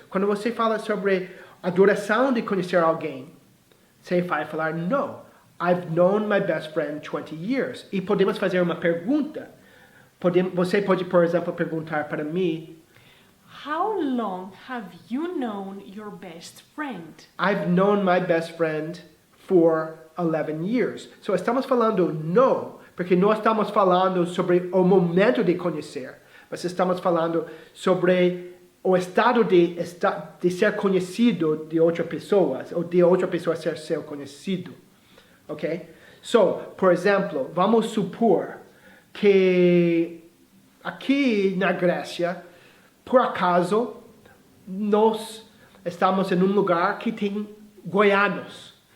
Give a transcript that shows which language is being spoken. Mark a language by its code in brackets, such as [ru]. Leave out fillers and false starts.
[pt] Quando você fala sobre a duração de conhecer alguém, você vai falar no. [en] I've known my best friend 20 years. [pt] E podemos fazer uma pergunta. Você pode, por exemplo, perguntar para mim, [en] How long have you known your best friend? I've known my best friend for 11 years. [pt] So, estamos falando no, porque não estamos falando sobre o momento de conhecer, mas estamos falando sobre o estado de ser conhecido de outra pessoa, ou de outra pessoa ser seu conhecido. Ok? So, por exemplo, vamos supor que aqui na Grécia, por acaso, nós estamos em um lugar que tem goianos.